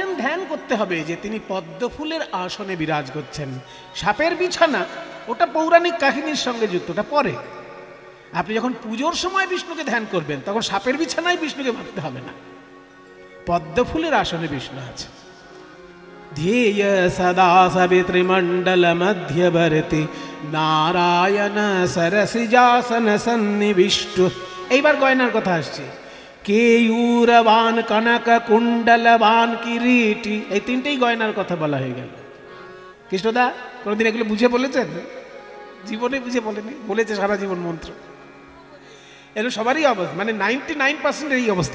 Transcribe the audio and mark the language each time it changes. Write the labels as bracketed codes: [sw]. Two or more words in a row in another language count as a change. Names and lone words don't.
[bn] ধ্যান করতে হবে যে তিনি পদ্মফুলের আসনে বিরাজ করছেন। সাপের বিছানা ওটা পৌরাণিক কাহিনীর সঙ্গে যুক্ত, ওটা পরে। আপনি যখন পুজোর সময় বিষ্ণুকে ধ্যান করবেন তখন সাপের বিছানায় বিষ্ণুকে ভাবতে হবে না, পদ্মফুলের আসনে বিষ্ণু আছে। [sa] ध्येय सदा सवितृमण्डल मध्यवर्ती नारायण सरसिजासन सन्निविष्ट। [bn] এইবার গয়নার কথা আসছে। [sa] কেয়ূরবান কনক কুণ্ডলবান কিরীটি, [bn] এই তিনটেই গয়নার কথা বলা হয়ে গেল। কৃষ্ণদা কোনোদিন এগুলো বুঝে বলেছেন? জীবনে বুঝে বলেনি, বলেছে সারা জীবন মন্ত্র। এর সবারই অবস্থা, মানে 99% এই অবস্থা।